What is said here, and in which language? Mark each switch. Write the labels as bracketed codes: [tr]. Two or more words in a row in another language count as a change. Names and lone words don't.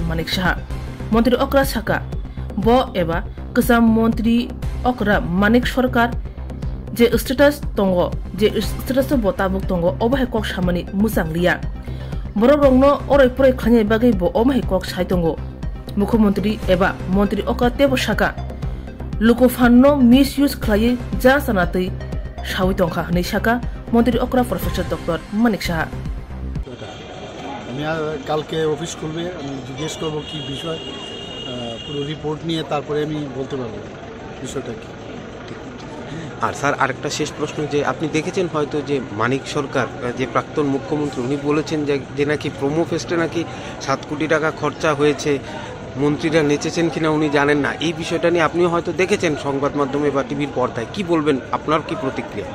[trp] Manik Shaha Montri Okra Shaka Bo Eba Kisham Montri Okra Manik Shorkar Je status Tongo Je status Bo Tabuk Tongo Obahe Kok Shamani Musanglia Bororongno Ore Pore Khanye Bagi Bo Omahe Kok Shaitongo Mukhomontri Eba Montri Okra Tebo Shaka Lukofano misuse Klaye Jasanati Shawitongha Nishaka Montri Okra Professor Dr. Manik Shaha [bn] আমি কালকে অফিস করবে আমি জিজ্ঞেস করব কি বিষয় পুরো রিপোর্ট নিয়ে তারপরে আমি বলতে পারবো বিষয়টা কি আর স্যার আরেকটা শেষ প্রশ্ন যে আপনি দেখেছেন হয়তো যে মানিক সরকার যে প্রাক্তন মুখ্যমন্ত্রী উনি বলেছেন যে নাকি প্রোমোফেস্টে নাকি 7 কোটি টাকা খরচা হয়েছে মন্ত্রীরা নেচেছেন কিনা উনি জানেন না এই বিষয়টা নিয়ে আপনিও হয়তো দেখেছেন সংবাদ মাধ্যমে বা টিভির পর্দায় কি বলবেন আপনার কি প্রতিক্রিয়া